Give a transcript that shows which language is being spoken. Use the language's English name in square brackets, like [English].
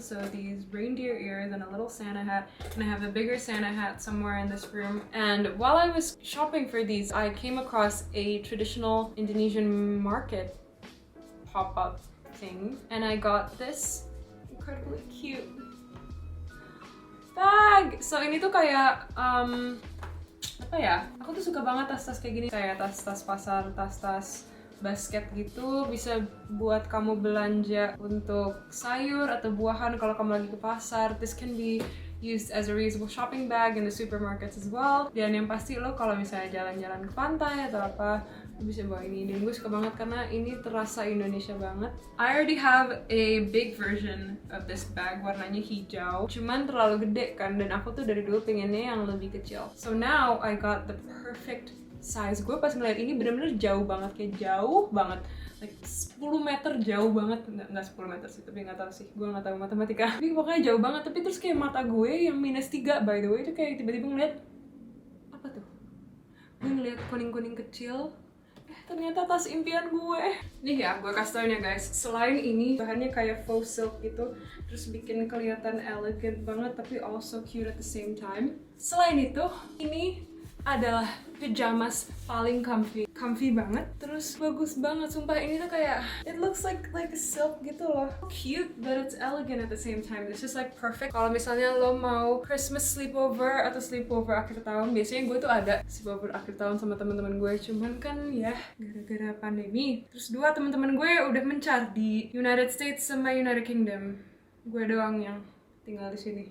[English] So these reindeer ears and a little Santa hat, and I have a bigger Santa hat somewhere in this room. And while I was shopping for these, I came across a traditional Indonesian market pop-up thing, and I got this incredibly cute bag. [Indonesian] So ini tuh kayak apa ya? Aku tuh suka banget tas-tas kayak gini, kayak tas-tas pasar, tas-tas basket gitu, bisa buat kamu belanja untuk sayur atau buahan kalau kamu lagi ke pasar. [English] This can be used as a reusable shopping bag in the supermarkets as well. [Indonesian] Dan yang pasti lo kalau misalnya jalan-jalan ke pantai atau apa, lo bisa bawa ini. Dan gue suka banget karena ini terasa Indonesia banget. [English] I already have a big version of this bag, [Indonesian] warnanya hijau, cuman terlalu gede kan, dan aku tuh dari dulu pengennya yang lebih kecil. [English] So now I got the perfect size. [Indonesian] Gue pas ngeliat ini bener-bener jauh banget, kayak jauh banget, like 10 meter jauh banget. Nggak 10 meter sih, tapi nggak tahu sih, gue nggak tahu matematika. Tapi pokoknya jauh banget. Tapi terus kayak mata gue yang -3 by the way itu kayak tiba-tiba ngeliat apa tuh? Gue ngeliat kuning-kuning kecil. Ternyata tas impian gue. Nih ya, gue kasih tau ya guys. Selain ini, bahannya kayak faux silk gitu, terus bikin kelihatan elegant banget, tapi [English] also cute at the same time. [Indonesian] Selain itu, ini adalah pajamas paling comfy banget, terus bagus banget, sumpah. Ini tuh kayak [English] it looks like a silk [Indonesian] gitu loh, [English] cute but it's elegant at the same time. It's just like perfect [Indonesian] kalau misalnya lo mau Christmas sleepover atau sleepover akhir tahun. Biasanya gue tuh ada sleepover akhir tahun sama teman-teman gue, cuman kan ya gara-gara pandemi, terus dua teman-teman gue udah mencar di United States sama United Kingdom, gue doang yang tinggal di sini.